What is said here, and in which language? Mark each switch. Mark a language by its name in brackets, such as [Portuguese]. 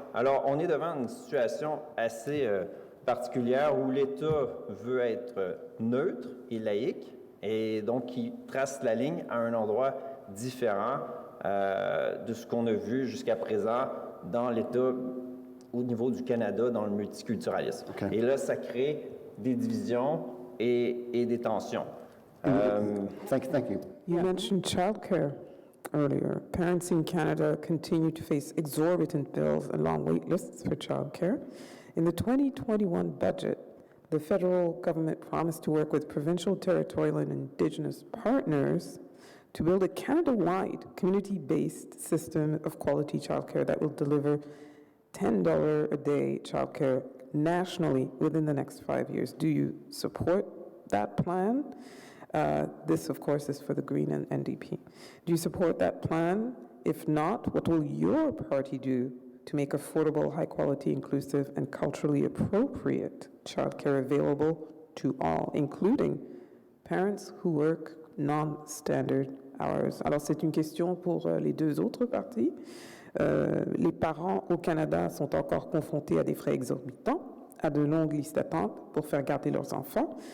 [French] Alors, on est devant une situation assez particulière où l'État veut être neutre et laïque, et donc il trace la ligne à un endroit différent de ce qu'on a vu jusqu'à présent dans l'État au niveau du Canada, dans le multiculturalisme. Okay. Et là, ça crée des divisions et des tensions. [English] Thank you. You mentioned childcare earlier. Parents in Canada continue to face exorbitant bills and long wait lists for childcare. In the 2021 budget, the federal government promised to work with provincial, territorial, and Indigenous partners to build a Canada-wide, community-based system of quality childcare that will deliver $10 a day childcare nationally within the next 5 years. Do you support that plan? This, of course, is for the Green and NDP. Do you support that plan? If not, what will your party do to make affordable, high-quality, inclusive, and culturally appropriate childcare available to all, including parents who work non-standard hours? [French] Alors, c'est une question pour les deux autres partis. Les parents au Canada sont encore confrontés à des frais exorbitants, à de longues listes d'attente pour faire garder leurs enfants.